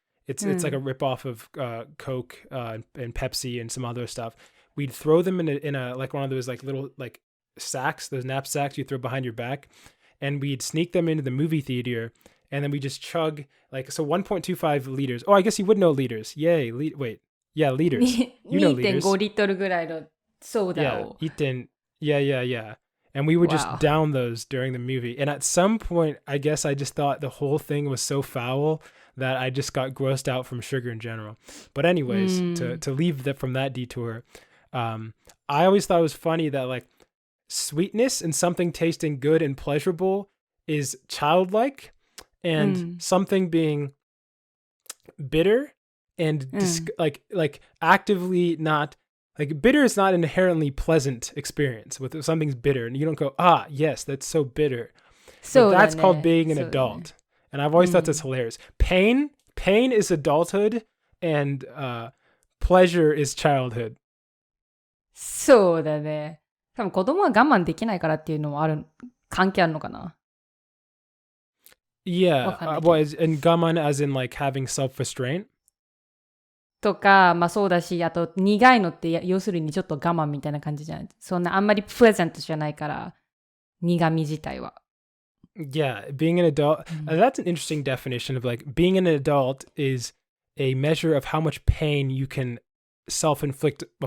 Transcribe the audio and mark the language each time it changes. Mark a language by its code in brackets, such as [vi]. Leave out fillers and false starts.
[en] It's like a ripoff of Coke and Pepsi and some other stuff. We'd throw them in a like one of those like little like sacks, those knapsacks you throw behind your back, and we'd sneak them into the movie theater, and then we just chug like 1.25 liters. Oh, I guess you would know liters. Yay! Yeah, liters. You know liters. [ja] 2.5 リットルぐらいのソーダを。 [en] Yeah. And we would just down those during the movie. And at some point, I guess I just thought the whole thing was so foul that I just got grossed out from sugar in general. But anyways, to leave from that detour, I always thought it was funny that like sweetness and something tasting good and pleasurable is childlike, and something being bitter and like actively not like bitter is not an inherently pleasant experience. With something's bitter and you don't go, yes, that's so bitter. So that's called being an adult. And I've always thought that's hilarious. Pain is adulthood, and pleasure is childhood. [ja] そうだね。多分子供は我慢できないからっていうのも関係あるのかな? [en] Yeah. And gaman as in like having self-restraint? [ja] とか、まあそうだし、あと苦いのって要するにちょっと我慢みたいな感じじゃん。そんなあんまりプレゼントじゃないから、苦味自体は。 [en] Yeah, being an adult, that's an interesting definition of like being an adult is a measure of how much pain you can self-inflict.